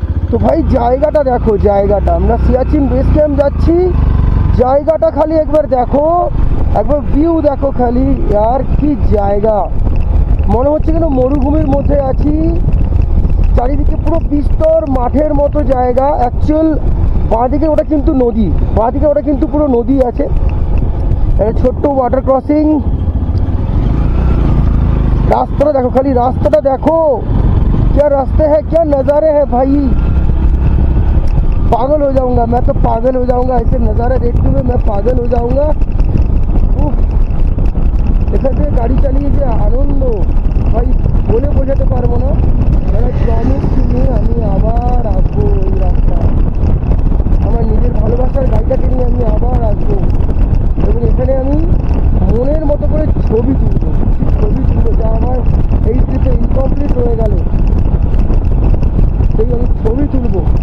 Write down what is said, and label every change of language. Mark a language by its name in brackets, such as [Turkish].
[Bangla] তো ভাই জায়গাটা দেখো, জায়গাটা, আমরা সিয়াচিন বেস ক্যাম্প যাচ্ছি, জায়গাটা খালি একবার দেখো, একবার ভিউ দেখো খালি, আর কি জায়গা, মনে হচ্ছে যেন মরুভূমির মধ্যে আছি। চারিদিকে পুরো বিস্তর মাঠের মতো জায়গা। অ্যাকচুয়াল বাঁদিকে ওটা কিন্তু নদী, বাঁদিকে ওটা কিন্তু পুরো নদী আছে, ছোট্ট ওয়াটার ক্রসিং। [Hindi] रास्ता देखो, खाली रास्ता देखो, क्या रास्ते हैं, क्या नज़ारे हैं भाई। पागल हो जाऊंगा मैं, तो पागल हो जाऊंगा, ऐसे नज़ारे देखते हुए मैं पागल हो जाऊंगा। [Bangla] এখানে গাড়ি চালিয়ে যে আনন্দ ভাই বলে বোঝাতে পারবো না। যারা প্রমিস নিয়ে আমি আবার আসবো এই রাস্তা, আমার নিজের ভালোবাসার গাড়িটাকে নিয়ে আমি আবার আসবো, এবং এখানে আমি মনের মতো করে ছবি তুলবো, যা আমার এই ট্রিপে ইনকমপ্লিট হয়ে গেল, সেই আমি ছবি তুলবো।